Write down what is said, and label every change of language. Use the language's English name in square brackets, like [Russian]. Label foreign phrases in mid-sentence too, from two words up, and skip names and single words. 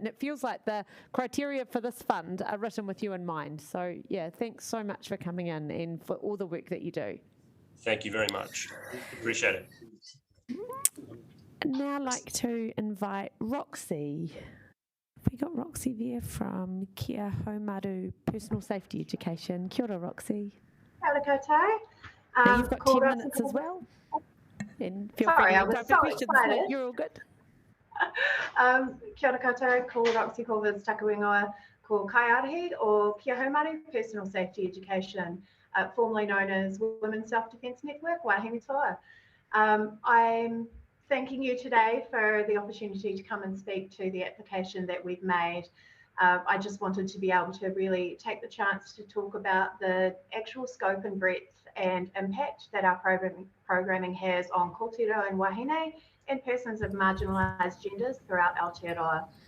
[English] And it feels like the criteria for this fund are written with you in mind. So, yeah, thanks so much for coming in and for all the work that you do. Thank you very much. Appreciate it. I'd now like to invite Roxy. We got Roxy there from Kia Haumaru Personal Safety Education. [Māori] Kia ora, Roxy. [English] Hello, koutou. You've got 10 minutes as well. And feel Sorry, free to I was type so your questions. excited. You're all good. [Māori] Kia ora koutou, [English] ko Roxy Corvus Takawengoa, [Māori] ko Kaiarahi, [English] or Kia Haumari Personal Safety Education, formerly known as Women's Self-Defence Network, [Māori] Wahine Toa. [English] I'm thanking you today for the opportunity to come and speak to the application that we've made. I just wanted to be able to really take the chance to talk about the actual scope and breadth and impact that our programming has on kōrero and wahine and persons of marginalised genders throughout Aotearoa.